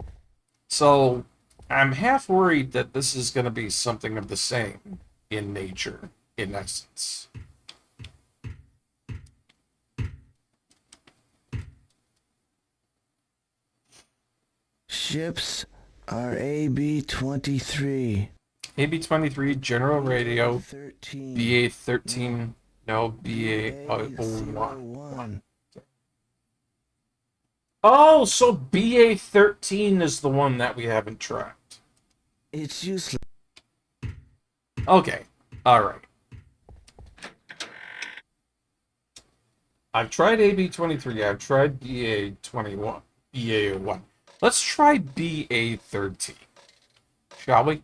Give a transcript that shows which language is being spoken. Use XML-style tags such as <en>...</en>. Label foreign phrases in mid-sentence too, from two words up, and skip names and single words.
<en>So, I'm half worried that this is going to be something of the same in nature, in essence. Ships are AB-23. AB-23, General Radio, 13. BA-13, no, BA-01. Oh, so BA-13 is the one that we haven't tracked. It's useless. Okay, alright. I've tried AB-23, I've tried BA-21, BA-01. Let's try BA-13, shall we?</en>